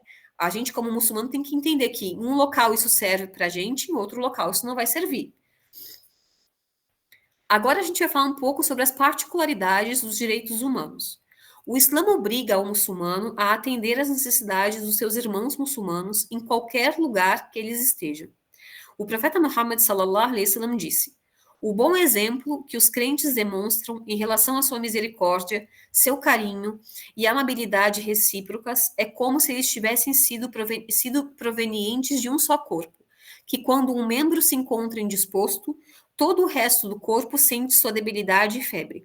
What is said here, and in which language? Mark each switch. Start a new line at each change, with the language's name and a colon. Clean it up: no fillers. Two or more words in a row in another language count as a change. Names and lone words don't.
Portuguese: A gente, como muçulmano, tem que entender que em um local isso serve para a gente, em outro local isso não vai servir. Agora a gente vai falar um pouco sobre as particularidades dos direitos humanos. O Islã obriga o muçulmano a atender às necessidades dos seus irmãos muçulmanos em qualquer lugar que eles estejam. O profeta Muhammad
Arabic: صلى الله عليه وسلم
Portuguese: disse: o bom exemplo que os crentes demonstram em relação à sua misericórdia, seu carinho e amabilidade recíprocas é como se eles tivessem sido provenientes de um só corpo, que quando um membro se encontra indisposto, todo o resto do corpo sente sua debilidade e febre.